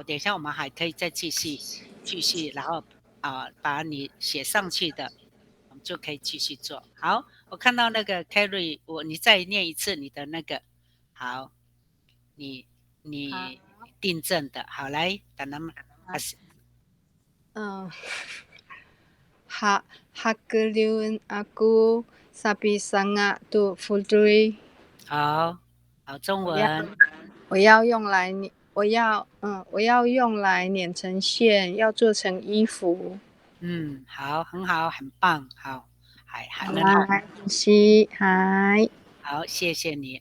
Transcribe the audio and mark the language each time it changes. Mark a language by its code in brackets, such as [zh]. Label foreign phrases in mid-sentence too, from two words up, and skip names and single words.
[zh] 等一下我们还可以再继续，然后把你写上去的，我们就可以继续做。好，我看到那个 Carry，你再念一次你的那个，好，你订正的，好来，等他们开始。 [ami] Hakeliun aku sapi sangat tu putri。 [zh] 好，中文。我要用来捻成线，要做成衣服。好，很好，很棒，好，很好。好，谢谢你。